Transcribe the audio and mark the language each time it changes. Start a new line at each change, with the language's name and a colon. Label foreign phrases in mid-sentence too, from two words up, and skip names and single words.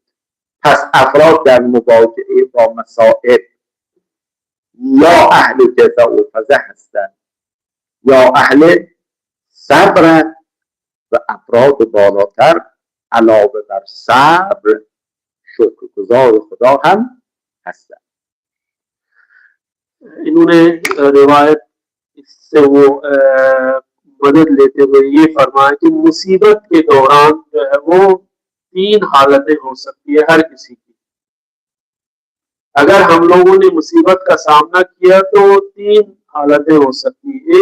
Persian: پس افراد در مواجهه با مصائب یا اهل جزع و فزع هستند یا اهل صبر، و افراد بالاتر علاوه بر صبر شکرگزار خدا هم هستند.
Hindi: इन्होंने रिवायत इससे वो मदद लेते हुए ये फरमाया कि मुसीबत के दौरान जो है वो 3 हालतें हो सकती है हर किसी की। अगर हम लोगों ने मुसीबत का सामना किया तो 3 हालतें हो सकती है।